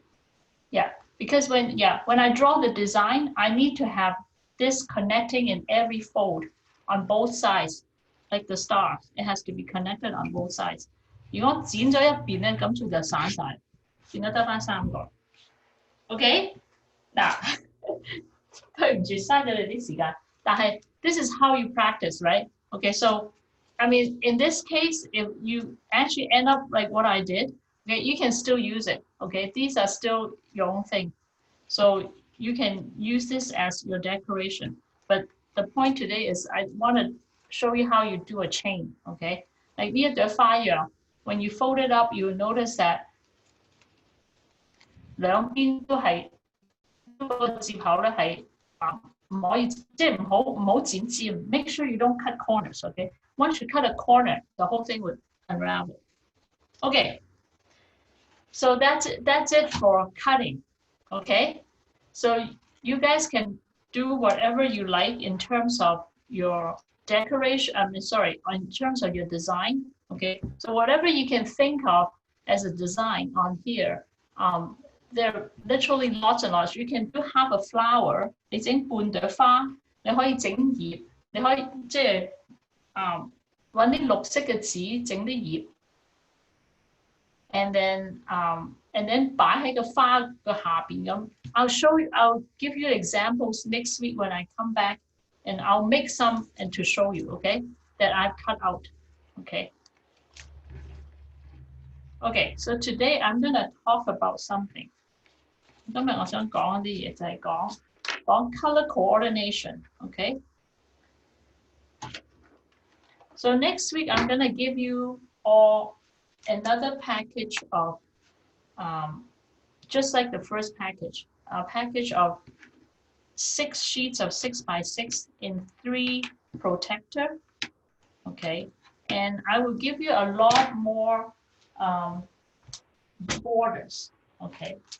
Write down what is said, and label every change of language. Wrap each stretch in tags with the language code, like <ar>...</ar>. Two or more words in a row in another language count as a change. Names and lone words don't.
<en>Yeah, because when I draw the design, I need to have this connecting in every fold on both sides, like the star. It has to be connected on both sides.</en> <yue>如果剪咗一邊咧，咁佢就散晒，變咗得返三個。OK， 嗱，對唔住，嘥咗你啲時間。</yue> <en>但係 this is how you practice, right? Okay, so I mean, in this case, if you actually end up like what I did, okay, you can still use it. Okay, these are still your own thing. So you can use this as your decoration. But the point today is I want to show you how you do a chain, okay? Like</en> <yue>呢一朵花樣</yue> <en>when you fold it up, you will notice that</en> <yue>兩邊都係個接口咧係唔可以即係唔好剪尖</yue> <en>，make sure you don't cut corners, okay? Once you cut a corner, the whole thing would unravel. Okay, so that's it for cutting, okay? So you guys can do whatever you like in terms of your decoration, in terms of your design, okay? So whatever you can think of as a design on here, there are literally lots and lots. You can do half a flower,</en> <yue>你整半朵花，你可以整葉，你可以即係揾啲綠色嘅紙整啲葉</yue> <en>and then</en> <yue>擺喺個花個下邊咁。</yue> <en>I'll give you examples next week when I come back, and I'll make some and to show you, okay, that I've cut out, okay. Okay, so today I'm gonna talk about something.</en> <yue>今日我想講一啲嘢就係講</yue> <en>color coordination,</en> <yue>okay.</yue> <en>So next week I'm gonna give you all another package of just like the first package, a package of 6 sheets of 6x6 in 3 protector, okay, and I will give you a lot more borders, okay.</en>